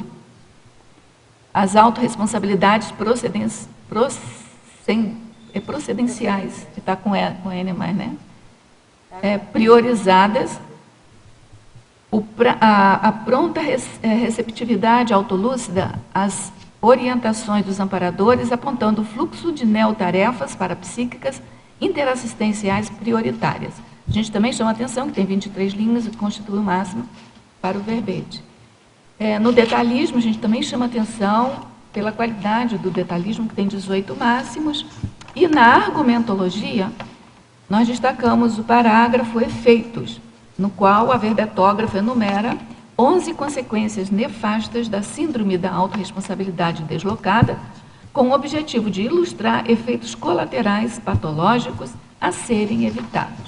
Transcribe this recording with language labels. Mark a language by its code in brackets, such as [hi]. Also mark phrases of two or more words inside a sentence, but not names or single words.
[pt] As autorresponsabilidades procedenciais, que está com N mais, né? Priorizadas, a pronta receptividade autolúcida às orientações dos amparadores, apontando o fluxo de neotarefas parapsíquicas interassistenciais prioritárias. A gente também chama atenção que tem 23 linhas, o que constitui o máximo para o verbete. No detalhismo, a gente também chama atenção pela qualidade do detalhismo, que tem 18 máximos, e na argumentologia, nós destacamos o parágrafo efeitos, no qual a verbetógrafa enumera 11 consequências nefastas da síndrome da autorresponsabilidade deslocada, com o objetivo de ilustrar efeitos colaterais patológicos a serem evitados.